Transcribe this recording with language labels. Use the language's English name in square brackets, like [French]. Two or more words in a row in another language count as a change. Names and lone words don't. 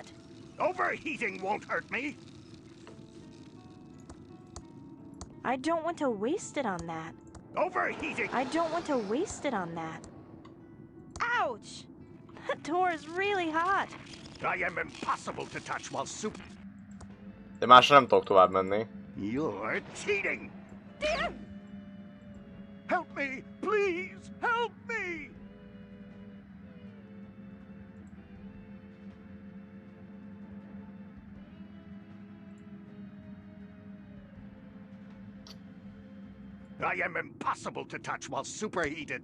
[English] Overheating won't hurt me. I don't want to waste it on that. Overheating! I don't want to waste it on that. Ouch! The door is really hot. I am impossible to touch while soup. [Hungarian] De másra nem tudok tovább menni. [English] You're cheating! Help me! Please! Help me! I am impossible to touch while superheated.